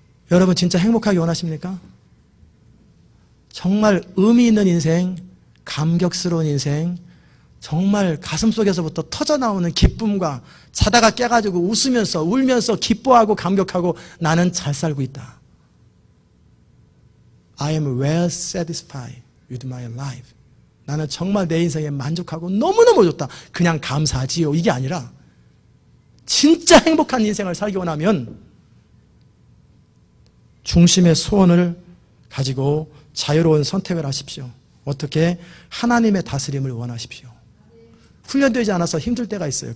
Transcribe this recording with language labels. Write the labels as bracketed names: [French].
[Korean] 여러분 진짜 행복하게 원하십니까? 정말 의미 있는 인생, 감격스러운 인생, 정말 가슴속에서부터 터져나오는 기쁨과 자다가 깨가지고 웃으면서 울면서 기뻐하고 감격하고 나는 잘 살고 있다. [English] I am well satisfied with my life. [Korean] 나는 정말 내 인생에 만족하고 너무너무 좋다. 그냥 감사하지요. 이게 아니라 진짜 행복한 인생을 살기 원하면 중심의 소원을 가지고 자유로운 선택을 하십시오. 어떻게? 하나님의 다스림을 원하십시오. 훈련되지 않아서 힘들 때가 있어요.